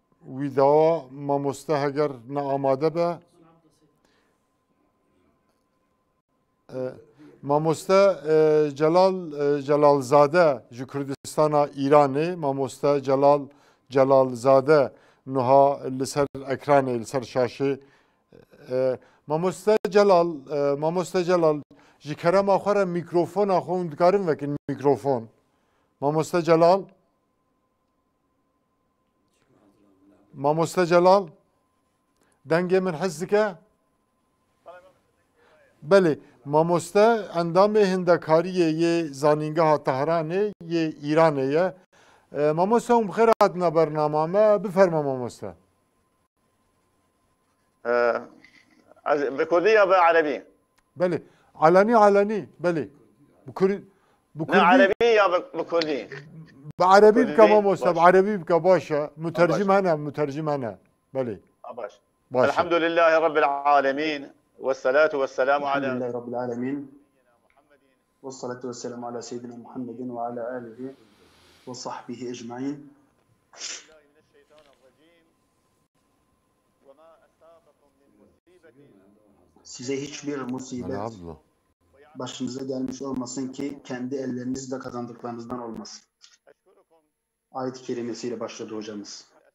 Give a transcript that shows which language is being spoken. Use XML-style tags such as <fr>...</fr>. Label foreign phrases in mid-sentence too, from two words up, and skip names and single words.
<ku>ویداوا مامۆستا هەگەر نەئامادە بە مامۆستا جەلالزادە ji Kurdistana İranê مامۆستا Celalzade niha li ser ekranê li ser şaşê مامۆستا Celal ji kerema xwe re mîkrofona xwe hûn dikarin vekin mîkrofon مامۆستا Celal dengê min hez dike belê مامۆستا endamê hindekariyê yê zanîngeha Tehranê yê Îranê ye مامۆستا hûn bi xêr hatine bernama me biferme مامۆستا</ku> <ar>بكردي يا بعربي؟ بله علني بله لا عربي يا بكردي؟ بعربي بك مامۆستا بعربي بك باشا مترجم هنا بله باش الحمد لله رب العالمين والصلاة والسلام على الحمد لله رب العالمين والصلاة والسلام على سيدنا محمد وعلى آله وصحبه أجمعين</ar> <tr>Size hiçbir musibet başınıza gelmiş olmasın ki kendi ellerinizle kazandıklarınızdan olmasın. Ayet-i kerimesiyle başladı hocamız.</tr>